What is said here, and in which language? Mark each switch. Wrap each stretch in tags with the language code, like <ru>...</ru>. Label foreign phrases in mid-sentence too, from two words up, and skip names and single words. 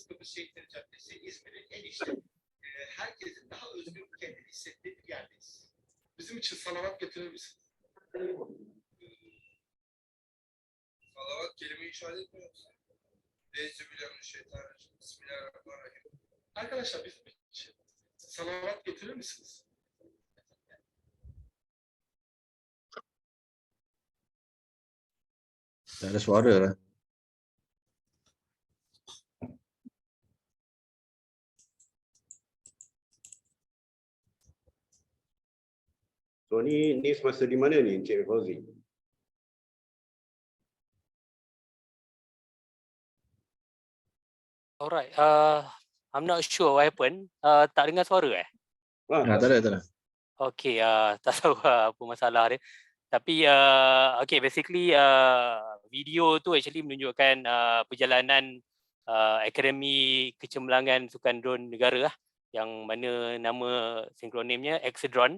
<tr>Kıbrıs Şehitleri Caddesi İzmir'in en işte herkesin daha özgür kendini hissettiği bir yerdeyiz. Bizim için salavat getirir misin? Salavat kelime-i işaret etmiyor musun?</tr> <ar>أعوذ بالله من الشيطان الرجيم. بسم الله الرحمن الرحيم.</ar> <tr>Arkadaşlar bizim için salavat getirir misiniz?</tr> <ms>Tak ada suara lah. So ni semasa di mana ni Encik Fauzi?</ms> <en>Alright, I'm not sure what happened.</en> <ms>Tak dengar suara Tak ada. Okay, tak tahu apa masalah dia. Tapi okay, basically video tu actually menunjukkan perjalanan Akademi Kecemerlangan Sukan Drone Negara yang mana nama sinkronimnya Exedron.</ms>